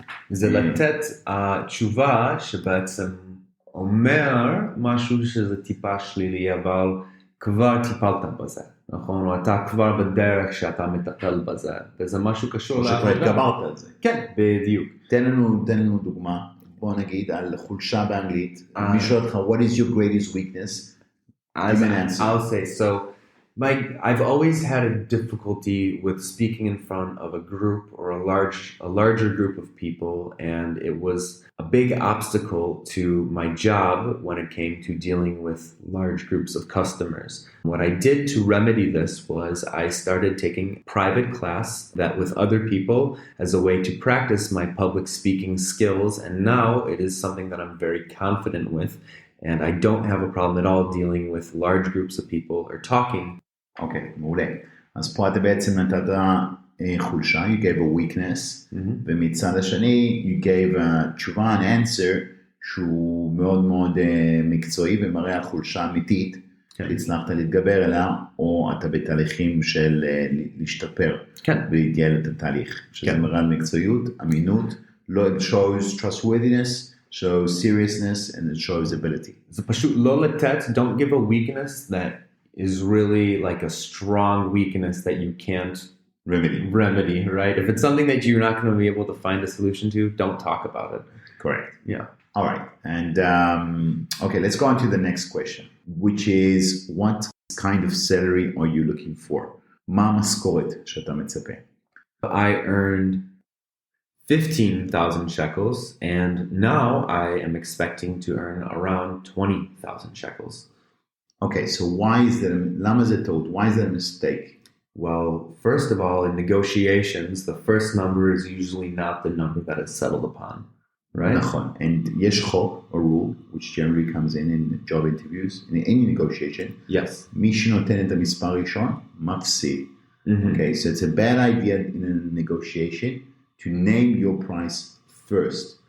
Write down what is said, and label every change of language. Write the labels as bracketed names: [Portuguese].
[Hebrew] זה לתת תשובה שבעצם אומר משהו שזה טיפה שלילי, אבל כבר טיפלת בזה, נכון? או אתה כבר בדרך שאתה מטפל בזה, וזה משהו קשור לעבודה. או שכבר התגברת על זה. כן, בדיוק. תן לנו דוגמה, בוא נגיד על חולשה באנגלית. מי שואל אותך, [English] what is your greatest weakness? I'll say, so I've always had a difficulty with speaking in front of a group or a larger group of people, and it was a big obstacle to my job when it came to dealing with large groups of customers. What I did to remedy this was I started taking private class that with other people as a way to practice my public speaking skills, and now it is something that I'm very confident with, and I don't have a problem at all dealing with large groups of people or talking. [Hebrew] אוקיי, מעולה. אז פה אתה בעצם נתת חולשה, [English] you gave a weakness, [Hebrew] ומצד השני, [English] you gave a [Hebrew] תשובה, [English] an answer, [Hebrew] שהוא מאוד מקצועי ומראה על חולשה אמיתית, שהצלחת להתגבר אליה, או אתה בתהליכים של להשתפר, ולהתייעל את התהליך, שזה מראה על מקצועיות, אמינות, [English] it shows trustworthiness, shows seriousness, and it shows ability. [Hebrew] זה פשוט לא לתת, [English] don't give a weakness that is really like a strong weakness that you can't remedy, right? If it's something that you're not going to be able to find a solution to, don't talk about it. Correct. Yeah. All right. And okay, let's go on to the next question, which is what kind of salary are you looking for? [Hebrew] מה המשכורת שאתה מצפה? [English] I earned 15,000 shekels, and now I am expecting to earn around 20,000 shekels. Okay, so why is that? [Hebrew] Lama זה טעות? [English] Why is that a mistake? Well, first of all, in negotiations, the first number is usually not the number that is settled upon, right? [Hebrew] נכון. [English] And [Hebrew] יש חוק, [English] a rule, which generally comes in job interviews, in any negotiation. Yes. [Hebrew] מי שנותן את המספר ראשון, מפסיד. [English] Okay, so it's a bad idea in a negotiation to name your price first.